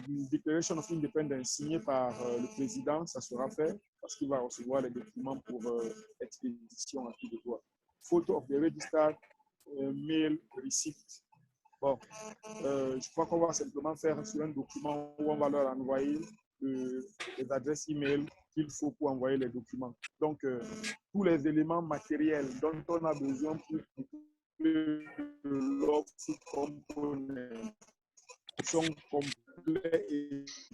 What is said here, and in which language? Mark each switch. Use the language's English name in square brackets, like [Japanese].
[French] Declaration of Independence signé par le président, ça sera fait parce qu'il va recevoir les documents pour expédition à tout de droit. [English] Photo of the registered mail receipt. [French] Bon, je crois qu'on va simplement faire sur un document où on va leur envoyer les adresses email qu'il faut pour envoyer les documents. Donc, tous les éléments matériels dont on a besoin pour l'offre component sont complets et